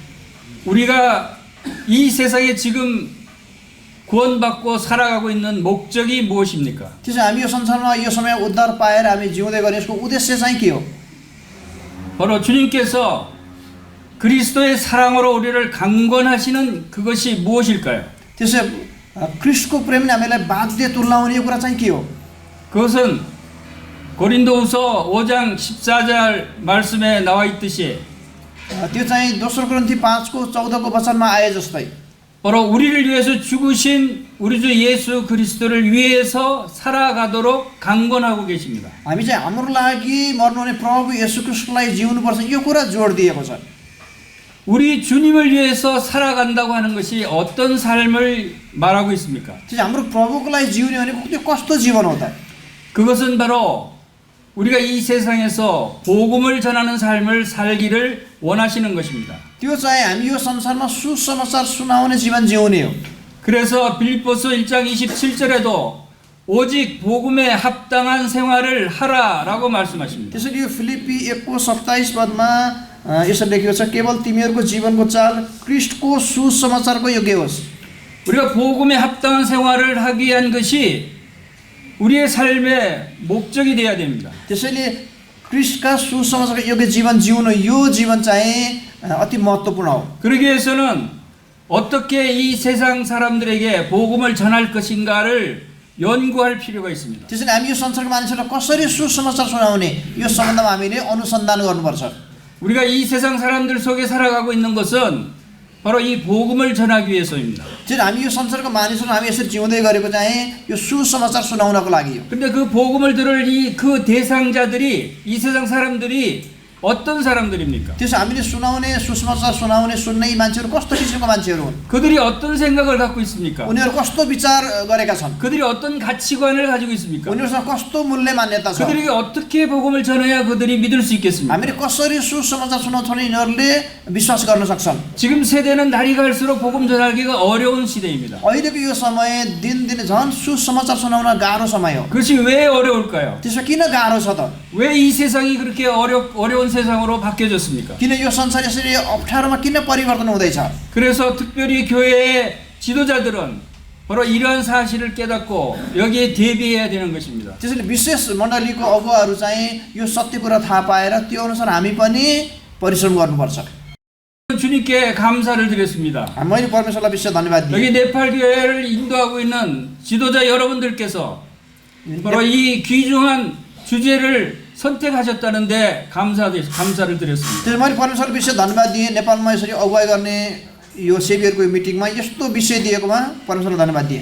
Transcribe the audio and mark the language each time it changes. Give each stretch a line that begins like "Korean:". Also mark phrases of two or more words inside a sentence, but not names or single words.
Korean: 우리가 이 세상에 지금 구원받고 살아가고 있는 목적이 무엇입니까?
Nepali: त्यसो हामी यो संसारमा यो समय उद्धार पाएर हामी जिउँदै गर्ने यसको उद्देश्य चाहिँ के हो?
Korean: 바로 주님께서 그리스도의 사랑으로 우리를 강권하시는 그것이 무엇일까요?
Nepali: त्यसो ख्रीष्टको प्रेमले हामीलाई बाध्य तुल्याउने यो कुरा चाहिँ के हो?
Korean: 그것은 고린도후서 5장 14절 말씀에 나와 있듯이
Nepali: त्यो चाहिँ दोस्रो कोरिन्थी 5को 14को वचनमा आए जस्तै
Korean: 바로 우리를 위해서 죽으신 우리 주 예수 그리스도를 위해서 살아가도록 강권하고 계십니다.
Nepali: हामी चाहिँ हाम्रो लागि मर्नुहुने प्रभु येशू ख्रीष्टलाई जिउनुपर्छ यो कुरा जोड दिएको छ।
Korean: 우리 주님을 위해서 살아간다고 하는 것이 어떤 삶을 말하고 있습니까?
Nepali: त्यो हाम्रो प्रभुको लागि जिउने भनेको त्यो कस्तो जीवन हो त?
Korean: 그것은 바로 우리가 이 세상에서 복음을 전하는 삶을 살기를 원하시는 것입니다.
Nepali: त्यो चाहिँ हामी यो संसारमा सुसमाचार सुनाउने जीवन जिउने हो।
Korean: 그래서 빌립보서 1장 27절에도 오직 복음에 합당한 생활을 하라라고 말씀하십니다.
Nepali: त्यसैले यो फिलिप्पी 1को 27 पदमा यसरी लेखिएको छ, केवल तिमीहरूको जीवनको चाल ख्रीष्टको सुसमाचारको योग्य होस्।
Korean: 우리가 복음에 합당한 생활을 하기 위한 것이 우리의 삶의 목적이 되어야 됩니다.
Nepali: त्यसैले ख्रीष्टका सुसमाचारको योग्य जीवन जिउनु यो जीवन चाहिँ अति महत्त्वपूर्ण हो।
Korean: 그러기 위해서는 어떻게 이 세상 사람들에게 복음을 전할 것인가를 연구할 필요가 있습니다.
Nepali: त्यसैले हामी यो संसारको मानिसहरूलाई कसरी सुसमाचार सुनाउने यो सम्बन्धमा हामीले अनुसन्धान गर्नुपर्छ।
Korean: 우리가 이 세상 사람들 속에 살아가고 있는 것은 바로 이 복음을 전하기 위해서입니다.
Nepali: त्यसैले हामी यो संसारको मानिसहरू हामी यसरी जिउँदै गरेको चाहिँ यो सुसमाचार सुनाउनको लागि हो।
Korean: 근데 그 복음을 들을 그 대상자들이 이 세상 사람들이 어떤 사람들입니까?
Nepali: त्यसो हामीले सुनाउने सुसमाचार सुनाउने सुन्ने यी मान्छेहरू कस्तो किसिमको मान्छेहरू हुन्
Korean: 그들이 어떤 생각을 갖고 있습니까?
Nepali: उनीहरू कस्तो विचार गरेका छन्
Korean: 그들이 어떤 가치관을 가지고 있습니까?
Nepali: उनीहरूसँग कस्तो मूल्य मान्यता छ
Korean: 그들에게 어떻게 복음을 전해야 그들이 믿을 수 있겠습니까?
Nepali: हामीले कसरी सुसमाचार सुनाउँछौँ भने यिनीहरूले विश्वास गर्न सक्छन्
Korean: 지금 세대는 날이 갈수록 복음 전하기가 어려운 시대입니다.
Nepali: अहिलेको यो समय दिनदिन झन् सुसमाचार सुनाउन गाह्रो समय हो
Korean: 그것이 왜 어려울까요?
Nepali: त्यसमा किन गाह्रो छ त
Korean: 왜 이 세상이 그렇게 어려운 세상으로 바뀌어졌습니까?
Nepali: किन यो संसार यसरी अप्ठ्यारोमा किन परिवर्तन हुँदैछ
Korean: 그래서 특별히 교회의 지도자들은 바로 이러한 사실을 깨닫고 여기에 대비해야 되는 것입니다.
Nepali: त्यसैले विशेष मण्डलीको अगुवाहरू चाहिँ यो सत्य कुरा थाहा पाएर त्यो अनुसार हामी पनि परिश्रम गर्नुपर्छ
Korean: 주님께 감사를 드렸습니다.
Nepali: मैले परमेश्वरलाई विशेष धन्यवाद दिएँ
Korean: 여기 네팔 교회를 인도하고 있는 지도자 여러분들께서 바로 이 귀중한 주제를 선택하셨다는데 감사를 드렸습니다.
Nepali: त्यसै मैले परमेश्वरलाई विशेष धन्यवाद दिएँ नेपालमा यसरी अगुवाई गर्ने यो सेभियरको मिटिङमा यस्तो विषय दिएकोमा परमेश्वरलाई धन्यवाद दिएँ